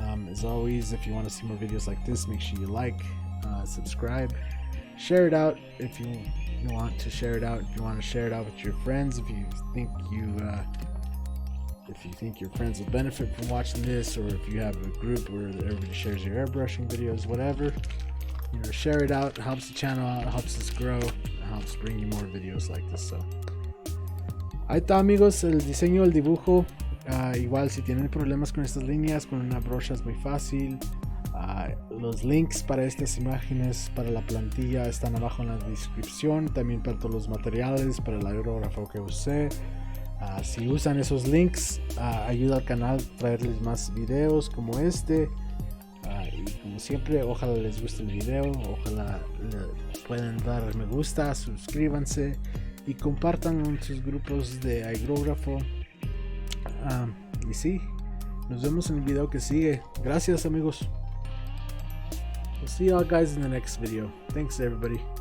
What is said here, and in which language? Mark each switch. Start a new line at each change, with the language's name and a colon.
English: As always, if you want to see more videos like this, make sure you like, subscribe, share it out if you want to share it out. If you want to share it out with your friends, if you think your friends will benefit from watching this, or if you have a group where everybody shares your airbrushing videos, whatever, you know, share it out. It helps the channel out. It helps us grow. It helps bring you more videos like this.
Spanish: So ahí está, amigos, el diseño, el dibujo. Igual si tienen problemas con estas líneas, con una brocha es muy fácil. Los links para estas imágenes, para la plantilla, están abajo en la descripción. También para todos los materiales, para el aerógrafo que usé. Si usan esos links, ayuda al canal a traerles más videos como este. Y como siempre, ojalá les guste el video. Ojalá le puedan dar me gusta, suscríbanse y compartan en sus grupos de aerógrafo. Y sí, nos vemos en el video que sigue. Gracias, amigos.
English: We'll see y'all guys in the next video. Thanks, everybody.